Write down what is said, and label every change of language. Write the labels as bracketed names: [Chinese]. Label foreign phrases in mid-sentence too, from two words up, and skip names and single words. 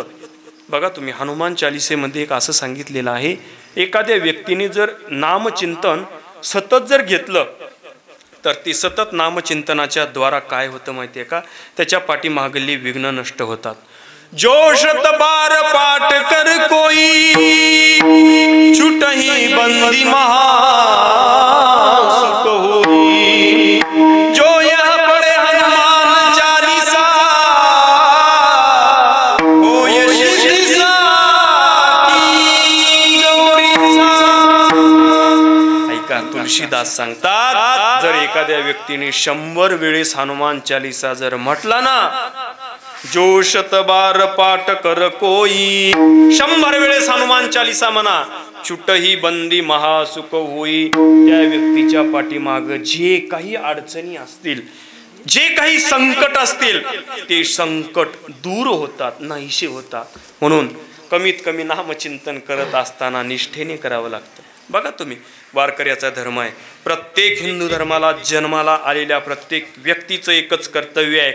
[Marathi] बघा तुम्ही हनुमान चालिसेमध्ये एक असं सांगितलेलं आहे, एखाद्या व्यक्तीने जर नामचिंतन सतत जर घेतलं तर ते सतत नामचिंतनाच्या द्वारा काय होतं माहितीये का, त्याच्या पाठीमागली विघ्न नष्ट होतात. [Awadhi] जो शत बार पाठ कर कोई छुटही बंदी महा सुख होई. जो यह पढ़े हनुमान चालीसा होय सिद्धि की गौरीचा. [Marathi] ऐका तुलसीदास सांगतात, जर एखाद्या व्यक्तीने 100 वेळेस हनुमान चालीसा जर म्हटला ना, [Awadhi] जो शतबार पाठ कर कोई, [Marathi] 100 वेळेस हनुमान चालीसा म्हणा, [Awadhi] छुटही बंदी महासुख होई. [Marathi] त्या व्यक्तीच्या पाठीमाग जे काही अडचणी असतील, जे काही संकट असतील, ते संकट दूर होतात, नाहीसे होतात. म्हणून कमीत कमी नामचिंतन करत असताना निष्ठेने करावं लागतं. बघा तुम्ही, वारकऱ्याचा धर्म आहे. प्रत्येक हिंदू धर्माला जन्माला आलेल्या प्रत्येक व्यक्तीचं एकच कर्तव्य आहे.